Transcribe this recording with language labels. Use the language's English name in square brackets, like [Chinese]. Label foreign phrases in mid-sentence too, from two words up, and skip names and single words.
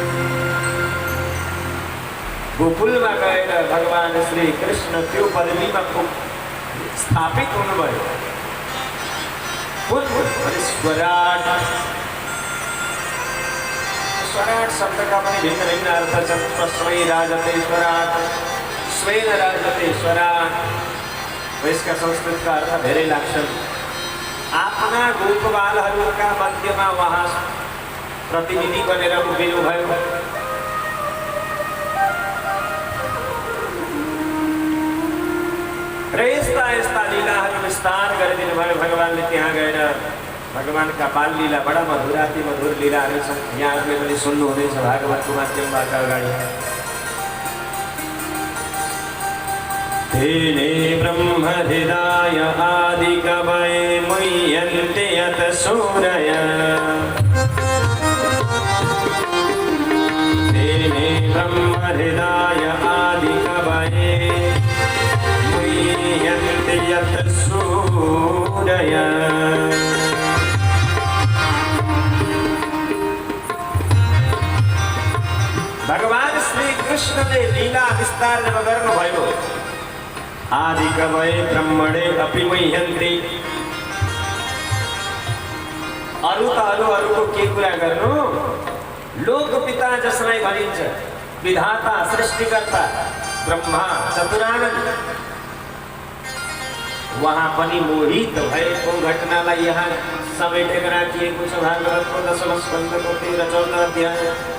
[Nepali] गोकुलमा गएर भगवान श्री कृष्ण त्यो पदवीमा स्थापित हुनुभयो। स्वराट, स्वराट शब्दका पनि भिन्न भिन्न अर्थ छन्। [Sanskrit] स्वस्मै राजते स्वराट, स्वेन राजते स्वराट। [Nepali] यसका संस्कृतका अर्थ धेरै लाग्छन्। आफ्ना गोपबालहरूका मध्यमा उहाँ प्रतिनिधि बनेर उभिनुभयो। र यस्ता यस्ता लीलाहरू विस्तार गरिदिनु भयो भगवानले। त्यहाँ गएर भगवानका बाल लीला बडा मधुर, अति मधुर लीलाहरू छन्। यहाँहरूले पनि सुन्नुहुनेछ भागवतको माध्यमबाट अगाडि। [Sanskrit] तेने ब्रह्म हृदय आदि कवये मुह्यन्ते यत सूरय, तेने ब्रह्म हृदय आदि कवये मुह्यन्ते यत सूरय। [Nepali] भगवान श्री कृष्णले लीला विस्तार जब गर्नुभयो, [Sanskrit] आदि कवये ब्रह्मणे अपि मुह्यन्ते। [Nepali] अरूको के कुरा गर्नु? लोकपिता जसलाई भनिन्छ, विधाता सृष्टिकर्ता ब्रह्मा चतुरानन्द, वहाँ पनि मोहित भएको घटनालाई यहाँ समेटेर राखिएको छ भागवतको 10औं स्कन्धको 13-14 अध्याय।